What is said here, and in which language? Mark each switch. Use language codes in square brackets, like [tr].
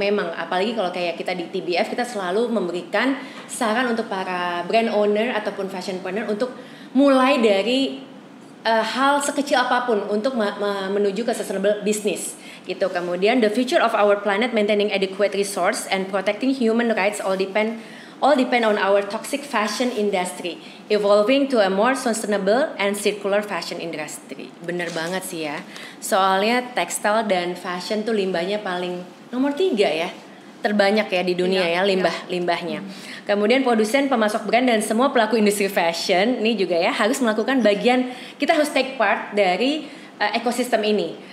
[id] Memang, apalagi kalau kayak kita di TBF, kita selalu memberikan saran untuk para brand owner ataupun fashionpreneur untuk mulai dari hal sekecil apapun untuk menuju ke sustainable business gitu. [en] Kemudian the future of our planet, maintaining adequate resource and protecting human rights all depend on our toxic fashion industry evolving to a more sustainable and circular fashion industry. [id] Bener banget sih ya. Soalnya tekstil dan fashion tuh limbahnya paling nomor 3 ya. Terbanyak ya di dunia ya limbahnya. Kemudian produsen, pemasok brand dan semua pelaku industri fashion ini juga ya harus melakukan bagian, kita harus take part dari ekosistem ini.